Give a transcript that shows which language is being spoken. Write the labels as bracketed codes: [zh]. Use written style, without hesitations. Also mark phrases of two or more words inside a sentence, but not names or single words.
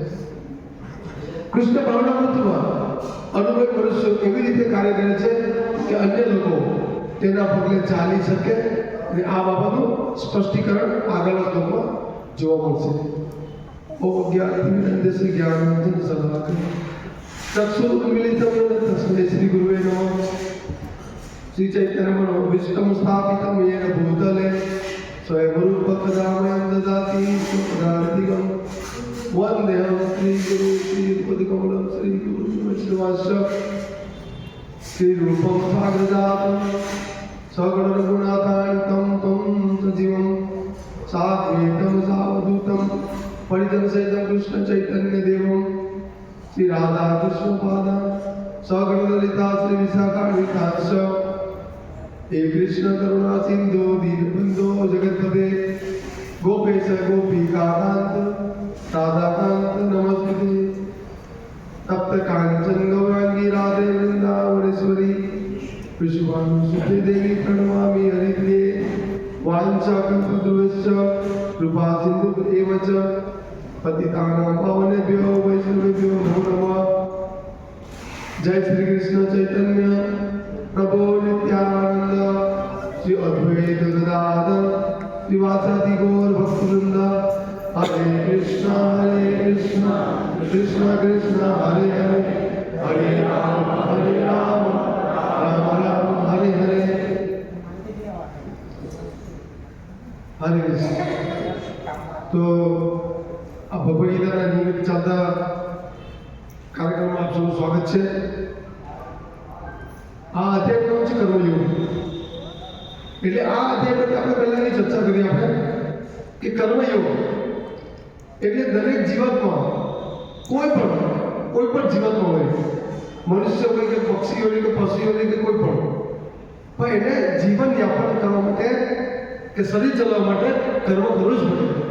[gu] કૃષ્ણ ભાવનામૃતમાં અનુભવી મનુષ્યો એવી રીતે કાર્ય કરે છે કે અન્ય લોકો તેના પગલે ચાલી શકે, અને આ બાબતનું સ્પષ્ટીકરણ આગળના શ્લોકમાં જોવા મળશે. [sa] ઓમ જ્ઞાનતિમિરન્ધસ્ય જ્ઞાનાંજન શલાકયા ચક્ષુરુન્મિલિतं येन તસ્मै શ્રી ગુરુવે નમઃ. શ્રી ચૈતન્ય મનોભીષ્ટં સ્થાપિतं येन ભૂતલે स्वयंरूपकदामयं ददाति स्वपदार्थिकं वन्देऽहं श्रीगुरु श्रीपदकमलं श्रीगुरु वैष्णवांश्च श्रीरूपं साग्रजातं सगुणरघुनाथान्वितं तं सजीवं साद्वैतं सावधूतं परिजनसहितं कृष्णचैतन्यदेवं श्री राधा कृष्ण पादा सगुणललिता श्री विशाखान्वितांश्च हे कृष्ण करुणा सिंधु दीनबंधो जगत्पते गोपेश गोपिकाकांत राधाकांत नमस्ते. तप्त कांचन गौरांगी राधे वृंदावनेश्वरी विश्वानुसुते देवी प्रणमामि हरिप्रिये. वाञ्छाकल्पतरुश्च कृपा सिन्धु एव च पतितानां पावनेभ्यो वैष्णवेभ्यो नमो नमः. जय श्री कृष्ण चैतन्य प्रभो नित्यानंद श्री अद्वैत गदाधर श्रीवासादि गौर भक्तवृंद. हरे कृष्ण कृष्ण कृष्ण हरे हरे, हरे राम राम राम हरे हरे. हरे कृष्ण. [hi] तो अब [gu] भगवद गीताના નિમિત્ત ચાલતા કાર્યક્રમમાં આપ સૌનું સ્વાગત છે. આ અધ્યાયનું છે કર્મયોગ. એટલે આ અધ્યાય આપણે પહેલાની ચર્ચા કરી આપણે કે કર્મયોગ એટલે દરેક જીવાતમાં કોઈ પણ જીવાતમાં હોય, મનુષ્ય હોય કે પક્ષી હોય કે પશુ હોય કે કોઈ પણ એને જીવન યાપન કરવા માટે કે શરીર ચલાવવા માટે કર્મ કરવું જ પડે.